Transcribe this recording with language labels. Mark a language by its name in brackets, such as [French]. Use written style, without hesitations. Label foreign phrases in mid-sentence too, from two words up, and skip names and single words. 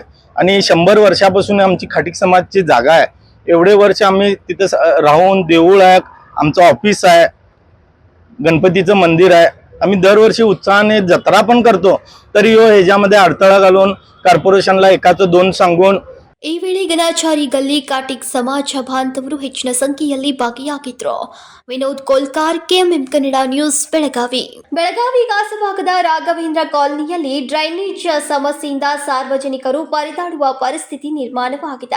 [Marathi] आणि 100 वर्षापासून आमची काटिक समाजची जागा आहे. एवढे वर्ष आम्ही तिथं राहून, देऊळ आहे, आमचं ऑफिस आहे, गणपतीचं मंदिर आहे, आम्ही दरवर्षी उत्साहाने जत्रा पण करतो, तरी ह्याच्यामध्ये अडथळा घालून कॉर्पोरेशनला एकाचं दोन सांगून [Kannada] ಈ ವೇಳೆ ಗಣಾಚಾರಿ ಗಲ್ಲಿ ಕಾಟಿಕ್ ಸಮಾಜ ಬಾಂಧವರು ಹೆಚ್ಚಿನ ಸಂಖ್ಯೆಯಲ್ಲಿ ಭಾಗಿಯಾಗಿದ್ರು. ವಿನೋದ್ ಕೋಲ್ಕಾರ್, ಕೆಎಂಎಂ ಕನ್ನಡ ನ್ಯೂಸ್, ಬೆಳಗಾವಿ. ಬೆಳಗಾವಿ ಗಾಸಭಾಗದ ರಾಘವೇಂದ್ರ ಕಾಲನಿಯಲ್ಲಿ ಡ್ರೈನೇಜ್ ಸಮಸ್ಯೆಯಿಂದ ಸಾರ್ವಜನಿಕರು ಪರದಾಡುವ ಪರಿಸ್ಥಿತಿ ನಿರ್ಮಾಣವಾಗಿದೆ.